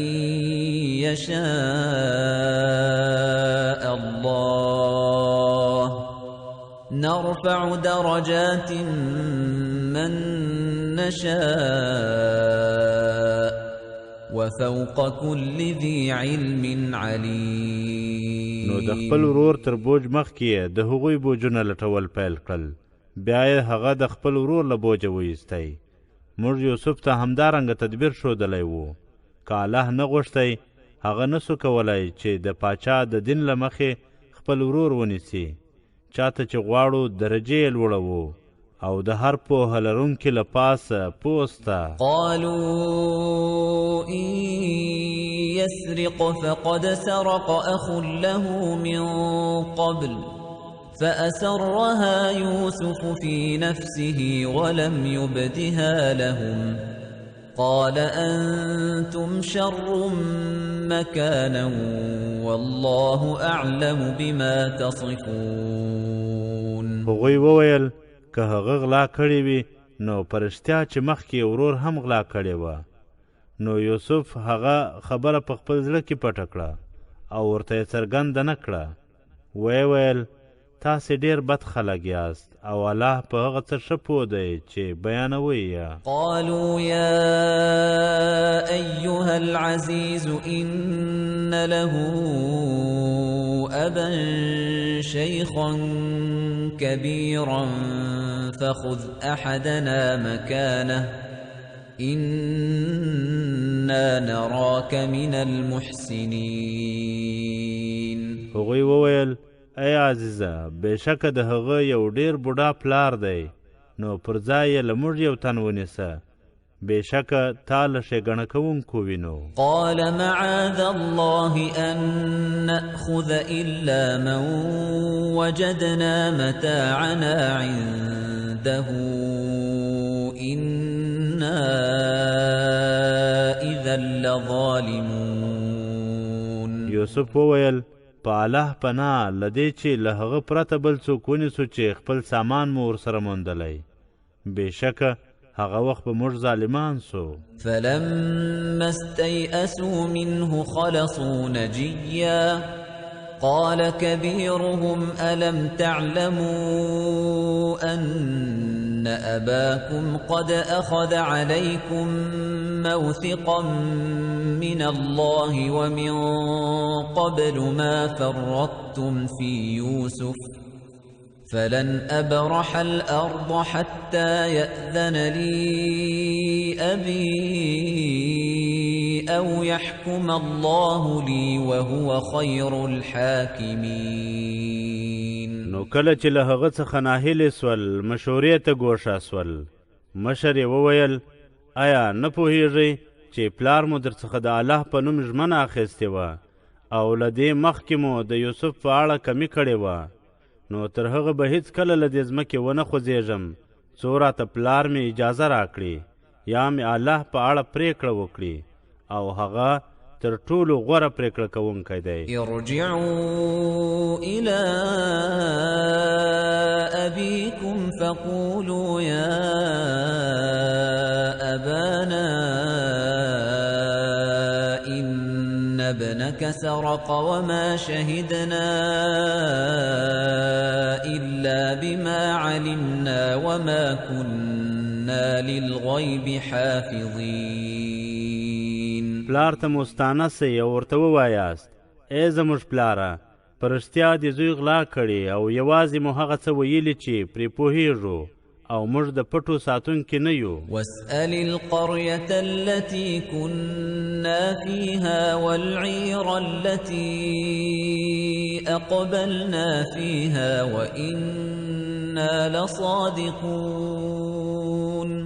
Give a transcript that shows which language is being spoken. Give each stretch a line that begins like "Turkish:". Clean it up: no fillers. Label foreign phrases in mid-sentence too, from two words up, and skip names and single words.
Arabic: يشاء الله نرفع درجات من نشاء وفوق كل ذي علم عليم.
Pashto: نو د خپل ورور تر بوج مخکې د هغوی بوجونه لټول پیل کړل. بیا یې هغه د خپل ورور له بوجه وایستی. موږ یوسف ته همدارنګه تدبیر ښودلی و. که الله نه غوښتی هغه نسو کولی چې د پاچا د دین له مخې خپل ورور ونیسي. چاته چې غواړو درجې یې لوړوو او د هر پوهه لرونکي له پاسه پوسته.
Arabic: قالوا إن يسرق فقد سرق أخ له من قبل فأسرها يوسف في نفسه ولم يبدها لهم قال أنتم شر مكانا والله أعلم بما تصفون.
Pashto: هغوی وویل که هغه غلا کړې وي نو په رښتیا چې مخکې ورور هم غلا کړې وه. نو یوسف هغه خبره په خپل زړه کې پټه کړه او ورته یې څرګنده نه کړه. ویې ویل تاسې ډېر بد خلک یاست او الله په هغه څه ښه پوه دی چې بیانوئ یې.
Arabic: قالوا يا أيها العزيز إن له أبا شيخا كبيرا فخذ أحدنا مكانه إنا نراك من المحسنين.
Pashto: هغوی وویل ای عزیزه بېشکه د هغه یو ډېر بوډا پلار دی نو پر ځای یې له موږ یو تن ونیسه. بېشکه تا له ښېګڼه کوونکو وینو.
Arabic: قال معاذ الله أن نأخذ إلا من وجدنا متاعنا عنده إنا إذا لظالمون.
Pashto: یوسف وویل په الله پناه له دې چې له هغه پرته بل څوک ونیسو چې خپل سامان مو ورسره موندلی بېشکه هغه وخت به موږ ظالمان سو.
Arabic: فلما استيئسوا منه خلصوا نجيا قال كبيرهم ألم تعلموا أن أباكم قد أخذ عليكم موثقا من الله ومن قبل ما فرطتم في يوسف فلن أبرح الأرض حتى يأذن لي أبي أو يحكم الله لي وهو خير الحاكمين.
Pashto: نو کله چې له هغه څخه ناهیلې سول مشورې ته ګوښه سول، مشر یې وویل آیا نه پوهیږئ چې پلار مو درڅخه د الله په نوم ژمنه اخیستې وه او له دې مخکې مو د یوسف په اړه کمی کړې وه، نو تر هغه به هیڅ کله له دې ځمکې ونه خوځېږم څو راته پلار مې اجازه راکړي یا مې الله په اړه پرېکړه وکړي او هغه تر ټولو غوره پرېکړه کوونکی دی.
Arabic: ارجعوا إلى أبيكم فقولوا يا أبانا إن ابنك سرق وما شهدنا إلا بما علمنا وما كنا للغيب حافظين.
Pashto: پلار ته مستانه سئ او ورته ووایاست ای زموږ پلاره په رښتیا دې زوی غلا کړي او یوازې مو هغه څه ویلي چې پرې پوهیږو او موږ د پټو ساتونکي نه یو.
Arabic: واسأل القرية التي كنا فيها والعير التي أقبلنا فيها وإنا لصادقون.